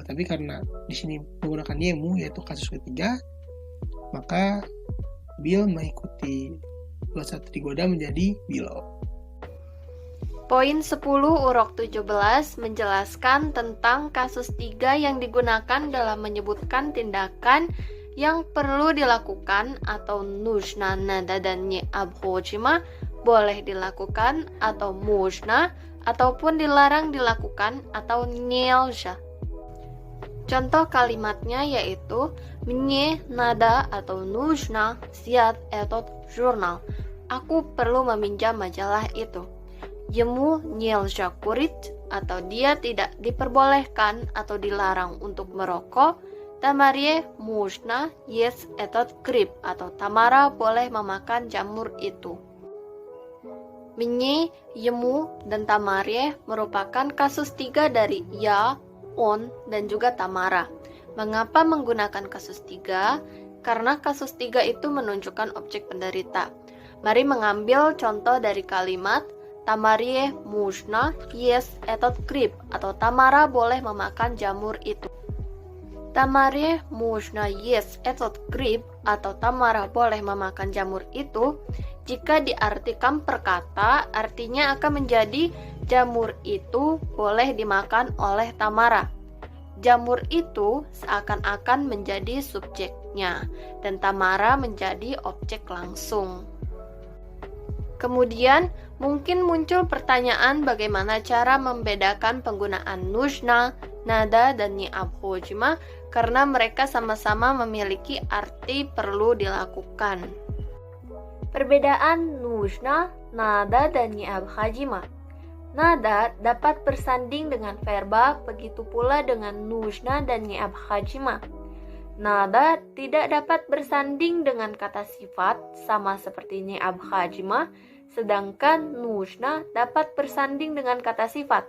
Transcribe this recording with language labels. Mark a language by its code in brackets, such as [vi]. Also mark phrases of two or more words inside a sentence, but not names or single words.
[id] Tapi karena di sini menggunakan Yemu yaitu kasus ketiga, maka bil mengikuti 21 Goda menjadi bilo. Poin 10 Urok 17 menjelaskan tentang kasus 3 yang digunakan dalam menyebutkan tindakan yang perlu dilakukan atau [ru] нужно надо необходимо [id] boleh dilakukan atau можно ataupun dilarang dilakukan atau нельзя. Contoh kalimatnya yaitu [ru] мне надо atau нужно взять этот журнал. [id] Aku perlu meminjam majalah itu. [ru] Ему нельзя курить [id] atau dia tidak diperbolehkan atau dilarang untuk merokok. [ru] Тамаре можно есть этот гриб [id] atau Tamara boleh memakan jamur itu. [ru] Мне, ему, [id] dan Tamare merupakan kasus 3 dari ya, on, dan juga Tamara. Mengapa menggunakan kasus 3? Karena kasus 3 itu menunjukkan objek penderita. Mari mengambil contoh dari kalimat Tamare [ru] можно есть этот гриб [id] atau Tamara boleh memakan jamur itu. Tamare [ru] можно есть этот гриб [id] atau Tamara boleh memakan jamur itu jika diartikan per kata artinya akan menjadi Jamur itu boleh dimakan oleh Tamara. Jamur itu seakan-akan menjadi subjeknya dan Tamara menjadi objek langsung. Kemudian mungkin muncul pertanyaan bagaimana cara membedakan penggunaan [ru] нужно, надо, [id] dan необходимо karena mereka sama-sama memiliki arti perlu dilakukan. Perbedaan [ru] нужно, надо, [id] dan необходимо. Nada dapat bersanding dengan verba, begitu pula dengan нужно dan необходимо. Nada tidak dapat bersanding dengan kata sifat, sama seperti необходимо, sedangkan нужно dapat bersanding dengan kata sifat.